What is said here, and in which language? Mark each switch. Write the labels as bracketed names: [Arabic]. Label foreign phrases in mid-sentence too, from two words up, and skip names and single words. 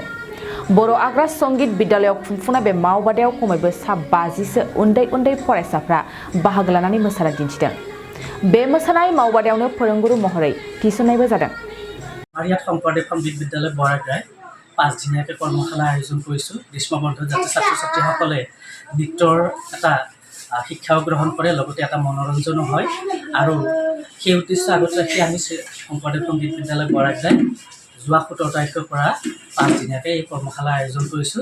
[Bodo] बर' आग्रा संगीत विद्यालयाव खुंफुंनाय बे मावबादायाव खमैबो सा 50सो उन्दै फरायसाफ्रा बाहागो लानानै मोसाना दिन्थिदों। बे मोसानाय मावबादायावनो फोरोंगुरु महरै थिसननायबो जादों। [Assamese] ইয়াত শংকৰদেৱ সংগীত বিদ্যালয় বৰাগ্ৰাই 5 দিনীয়াকৈ কৰ্মশালা আয়োজন কৰিছোঁ। গ্ৰীষ্ম বন্ধত যাতে ছাত্ৰ ছাত্ৰীসকলে নৃত্যৰ এটা শিক্ষাও গ্ৰহণ কৰে, লগতে এটা মনোৰঞ্জনো হয় আৰু সেই উদ্দেশ্য আগত ৰাখি আমি শংকৰদেৱ সংগীত বিদ্যালয় বৰাগ্ৰাই যোৱা 17 তাৰিখৰ পৰা 5 দিনীয়াকৈ এই কৰ্মশালা আয়োজন কৰিছোঁ।